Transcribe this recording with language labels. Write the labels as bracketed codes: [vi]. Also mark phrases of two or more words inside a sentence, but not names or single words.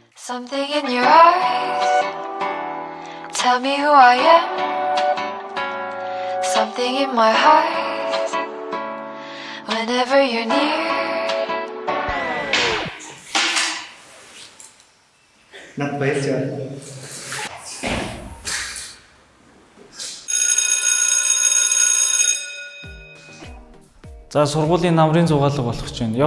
[en] Something in your eyes, tell me who I am. Something in my heart, whenever you're near. [mn] Над баярч байна. За сургуулийн намрын зугаалга болох ч байна.